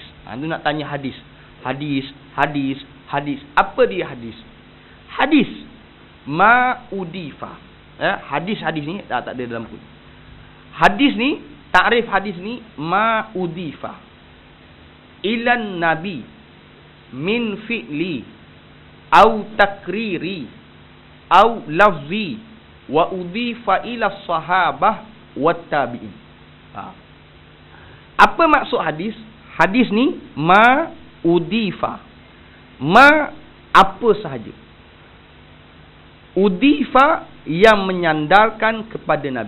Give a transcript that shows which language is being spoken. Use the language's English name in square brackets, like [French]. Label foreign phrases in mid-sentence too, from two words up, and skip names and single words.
[Malay] Itu nak tanya hadis. Hadis. Apa dia hadis? [Arabic] Hadis ما أضيف. [Malay] Hadis ni tak ada dalam buku. Hadis ni, takrif hadis ni [Arabic] ما أضيف إلى النبي من فعل أو تقرير أو لفظ وأضيف إلى الصحابة والتابعين. [Malay] Apa maksud hadis? Hadis ni [Arabic] ما أضيف. [Malay] Ma apa sahaja. Udhifa yang menyandarkan kepada Nabi.